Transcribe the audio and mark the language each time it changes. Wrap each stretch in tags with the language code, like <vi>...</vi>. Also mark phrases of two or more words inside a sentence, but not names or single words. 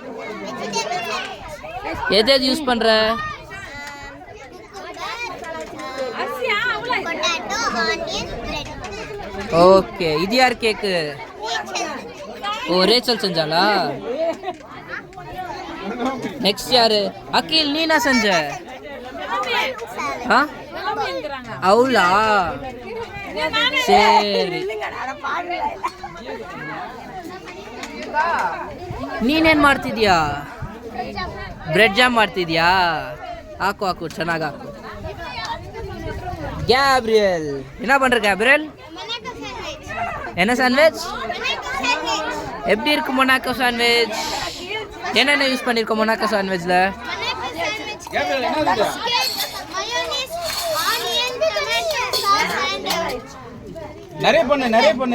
<ta>எது யூஸ் பண்ற? ஓகே. இது யார் கேக்கு? ஓ ரேச்சல் செஞ்சாலா? நெக்ஸ்ட் யாரு? அகில், நீ என்ன செஞ்ச? ஆ அவுலா, சரி.</ta> <kn>ನೀನೇನು ಮಾಡ್ತಿದ್ಯಾ? ಬ್ರೆಡ್ ಜಾಮ್ ಮಾಡ್ತಿದ್ಯಾ? ಹಾಕು ಹಾಕು, ಚೆನ್ನಾಗಿ ಹಾಕು.</kn> <ta>கேப்ரியல், என்ன பண்ற கேப்ரியல்? என்ன சாண்ட்விச்? எப்படி இருக்கு மொனாக்கோ சாண்ட்விச்? என்னென்ன யூஸ் பண்ணிருக்க மொனாக்கோ சாண்ட்விச்ல? நிறைய பண்ணு.</ta>